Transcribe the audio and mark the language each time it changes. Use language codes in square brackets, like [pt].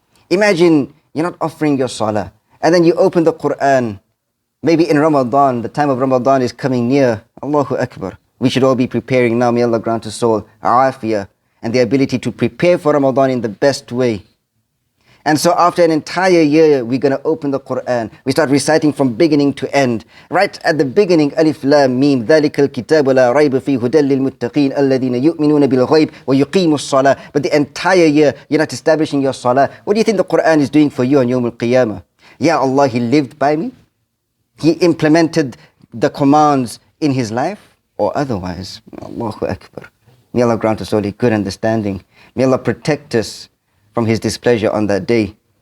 [en] Imagine you're not offering your salah, and then you open the Quran, maybe in Ramadan, the time of Ramadan is coming near. Allahu Akbar. We should all be preparing now. May Allah grant us all afiyah and the ability to prepare for Ramadan in the best way. And so after an entire year, we're going to open the Quran. We start reciting from beginning to end. Right at the beginning, [ar] Alif Lam Mim, ذَلِكَ الْكِتَابُ لَا رَيْبَ فِيهِ هُدًى لِلْمُتَّقِينَ الَّذِينَ يُؤْمِنُونَ بِالْغَيْبِ وَيُقِيمُوا الصَّلَاةَ. [en] But the entire year, you're not establishing your salah. What do you think the Quran is doing for you on Yawm al-Qiyamah? Ya Allah, He lived by me? He implemented the commands in His life? Or otherwise? Allahu Akbar. May Allah grant us all a good understanding. May Allah protect us from His displeasure on that day.